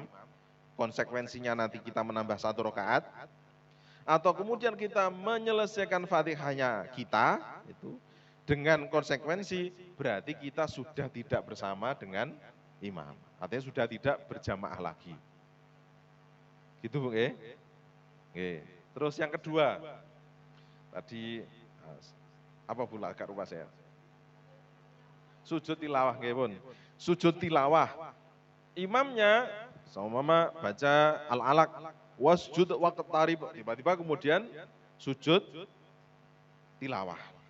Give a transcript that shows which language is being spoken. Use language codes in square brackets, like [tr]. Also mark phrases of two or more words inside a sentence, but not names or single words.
[id] Konsekuensinya nanti kita menambah 1 rakaat. Atau kemudian kita menyelesaikan Fatihahnya kita, itu dengan konsekuensi berarti kita sudah tidak bersama dengan imam. Artinya sudah tidak berjamaah lagi. Gitu Bu, nggih? Nggih. Terus yang kedua, tadi apa pula agak lupa saya. Sujud tilawah, [jv] nggih pun. [id] Sujud tilawah. Imamnya sama baca al-alaq [ar] واسجد واقترب, [id] tiba-tiba kemudian sujud tilawah.